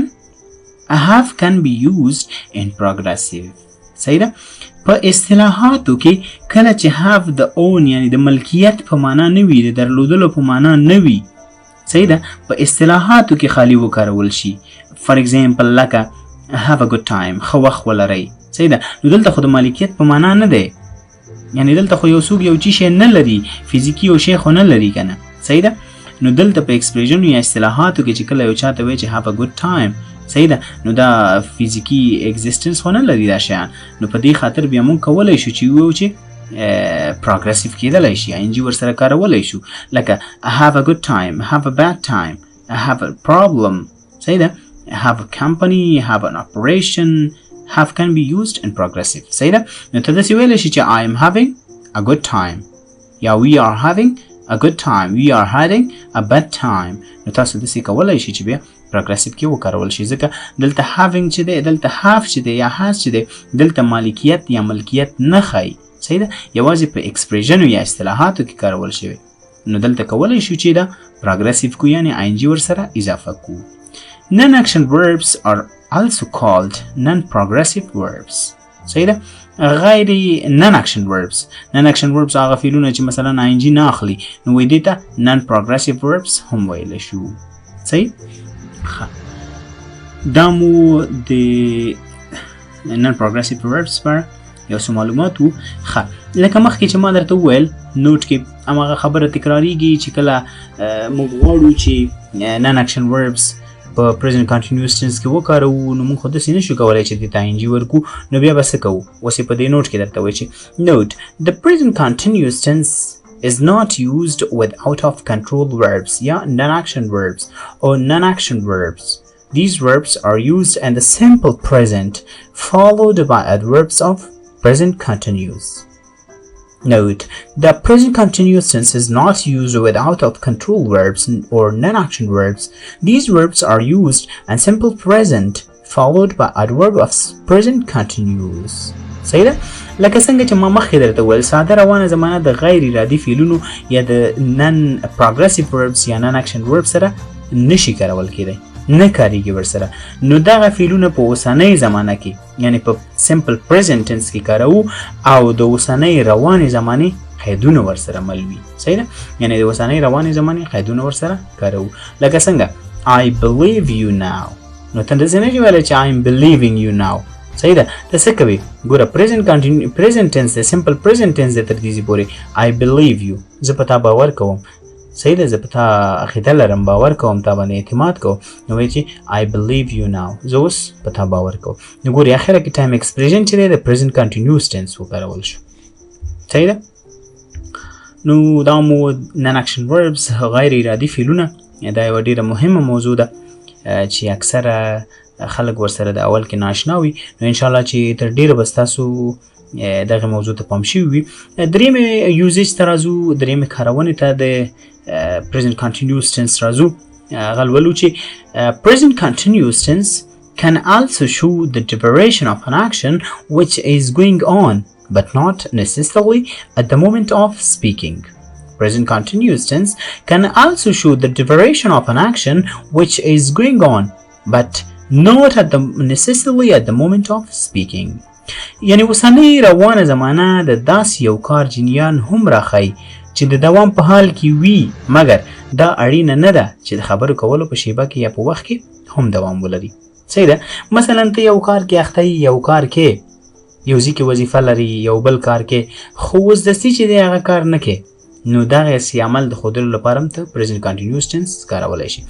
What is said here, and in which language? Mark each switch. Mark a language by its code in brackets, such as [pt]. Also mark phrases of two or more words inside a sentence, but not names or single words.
[en] I have can be used in progressive. [ps] صحیح ده؟ په اصطلاحاتو کې کله چې have د own یعنی د ملکیت په معنا نه وي، د درلودلو په معنا نه وي، صحیح ده، په اصطلاحاتو کې خالی وکارول شي. [en] For example لکه have a good time، [ps] ښه وخت ولرئ، صحیح ده. نو دلته خو د مالکیت په معنا نه دی، یعنی دلته خو یو څوک یو شی نه لري، فزیکي یو شی خو نه لري کنه، صحیح ده. نو دلته په ایکسپریشن یا اصطلاحاتو کې چې کله یو چاته وایي چې [en] have a good time، [ps] صحیح ده، نو دا فزیکي اگزیستنس خو نه لري دا شیان. نو په دې خاطر بیا مونږ کولی شو چې ووایو چې پروګرسیو کېدلی شي، آی ان جي ورسره کارولی شو. [en] لکه I have a good time، I have a bad time، I have a problem، [ps] صحیح ده. [en] I have a company، I have an operation. Have can be used in progressive، [ps] صحیح ده. نو ته داسې ویلی شي چې [en] I am having a good time یا we are having a good time، we are having a bad time. [ps] نو تاسو داسې کولی شي چې بیا پروګرسیو کې وکارول شي، ځکه دلته having چې دی، دلته have چې دی یا has چې دی، دلته مالکیت یا ملکیت نه ښایي، صحیح ده، یوازې په ایکسپریشنو یا اصطلاحاتو کې کارول شوی. نو دلته کولی شو چې دا پروګرسیو کو یعنی آی ان جي ورسره اضافه کو. [en] Non-action verbs are also called non-progressive verbs. [ps] صحیح ده. غیر [en] non-action verbs، non-action verbs [ps] هغه فعلونه چې مثلا آی ان جي نه اخلي، نو وایي دې ته [en] non-progressive verbs [ps] هم ویلی شو. صحیح. دا مو د [en] non-progressive verbs [ps] پر یو څه معلومات وو. ښه، لکه مخکې چې ما درته وویل نوټ کې هماغه خبره تکراریږي چې کله موږ غواړو چې [en] non-action verbs [ps] په [en] present continuous tense [ps] کې وکاروو، نو موږ خو داسې نشو کولی چې دې ته آی ان جي ورکو. نو بیا به څه کوو؟ اوس یې په دې نوټ کې درته وایي چې [en] note the present continuous tense is not used with out of control verbs یا non-action verbs or non-action verbs. These verbs are used in the simple present followed by adverbs of present continuous. Note, the present continuous tense is not used with out of control verbs or non-action verbs. These verbs are used in simple present followed by adverb of present continuous. [ps] صحیح ده؟ لکه څنګه چې ما مخکې درته وویل ساده روانه زمانه د غیر ارادي فعلونو یا د [en] non progressive verbs [ps] یا [en] non action verb [ps] سره نشي کارول کېدی، نه کاریږي ورسره. نو دغه فعلونه په اوسنۍ زمانه کې یعنی په [en] simple present tense [ps] کې کاروو او د اوسنۍ روانې زمانې قیدونه ورسره مل وي. صحیح ده؟ یعنی د اوسنۍ روانې زمانې قیدونه ورسره کاروو. لکه څنګه [en] I believe you now. [ps] نو ته داسې نه شي ویلی چې [en] I am believing you now. [ps] صحیح ده؟ ته څه کوې؟ ګوره [en] present tense [ps] دی، [en] simple present tense [ps] دی تر دې پورې [en] I believe you، [ps] زه په تا باور کوم، صحیح ده، زه په تا عقیده لرم، باور کوم، تا باندې اعتماد کوم. نو وایي چې [en] I believe you now، [ps] زه اوس په تا باور کوم. نو ګورې اخره کې [en] time expression [ps] چې دی د [en] present continuous tense [ps] وکارول شو. صحیح ده؟ نو دا مو [en] non action verbs [ps] غیر ارادي فعلونه، دا یوه ډېره مهمه موضوع ده چې اکثره خلک ورسره د اول کې ناشنا وي. نو انشاءالله چې تر ډېره به ستاسو دغه موضوع ته پام شوي وي. درېیمې یوزیج ته راځو، درېیمې کارونې ته د [en] present continuous tense [ps] راځو. هغه لولو چې present continuous tense can also show the duration of an action which is going on but not necessarily at the moment of speaking. Present continuous tense can also show the duration of an action which is going on but not at the necessarily at the moment of speaking. یعنی اوسنۍ روانه زمانه د داسې یو کار جنیان هم راښایي چې د دوام په حال کې وي، مګر دا اړینه نه ده چې د خبرو کولو په شیبه کې یا په وخت کې هم دوام ولري. صحیح ده؟ مثلا ته یو کار کې اخته یې، یو کار کې یو ځای کې وظیفه لري، یو بل کار کې، خو اوس دستي چې دی هغه کار نه کې، نو دغسې عمل د ښودلو لپاره هم ته [en] present continuous tense [ps] کارولی شي.